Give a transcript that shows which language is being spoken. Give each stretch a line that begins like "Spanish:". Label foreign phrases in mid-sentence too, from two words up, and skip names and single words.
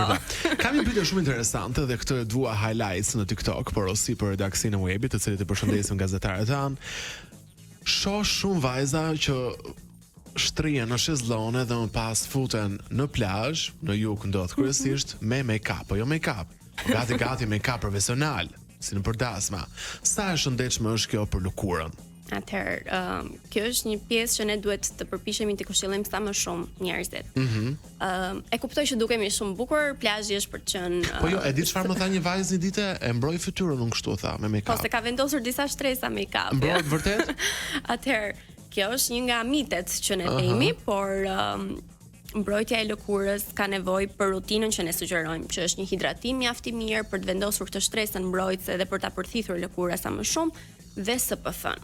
Albanian: Kam një pyetje shumë interesante dhe këtë e dua highlights në TikTok, por osi për redaksin e webit, të cilët e përshëndesim gazetarët tanë. Shoh shumë vajza që shtrihen në shezllone dhe më pas futen në plazh, në jug ndodh kryesisht me make-up, jo make-up. Gati make-up profesional, si në përdasma. Sa e shëndetshme është kjo për lëkurën? Atëherë, kjo është një pjesë që ne duhet të përpiqemi të këshillojmë sa më shumë njerëzit. E kuptoj që dukemi shumë bukur, plazhi është për të qenë. Po jo, e di çfarë më tha një vajzë një ditë, e mbroi fytyrën unë kështu tha me make-up. Po se ka vendosur disa shtresa make-up. Mbrojt vërtet? Atëherë, kjo është një nga mitet që ne themi, por mbrojtja e lëkurës ka nevojë për rutinën që ne sugjerojmë, që është një hidratim mjaft i mirë për të vendosur këtë shtresën mbrojtëse dhe për ta përthithur lëkura sa më shumë dhe SPF-n.